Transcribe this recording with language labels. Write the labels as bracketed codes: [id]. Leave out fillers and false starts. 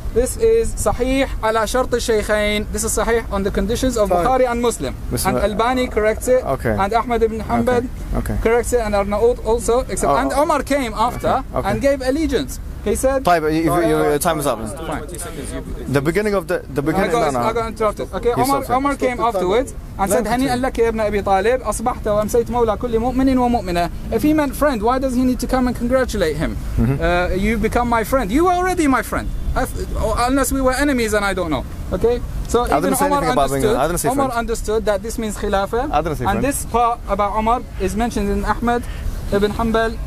[en] This is Sahih ala Shart al-Shaykhain. This is Sahih on the conditions of Bukhari and Muslim. And Albani corrects it. Okay. And Ahmad ibn Hanbal corrects it. And Arnaout also. And Omar came after and gave allegiance. He said, your time is up. Fine. The beginning of the beginning. I got interrupted. Okay, Omar came afterwards and said, [ar] هنيئا لك يا ابن أبي طالب أصبحت وأمسيت مولى كل مؤمن ومؤمنة. [en] If he meant friend, why does he need to come and congratulate him? You become my friend. You were already my friend. Unless we were enemies and I don't know. Okay? So even Omar understood that this means Khilafah. And this part about Omar is mentioned in Ahmad Ibn Hanbal.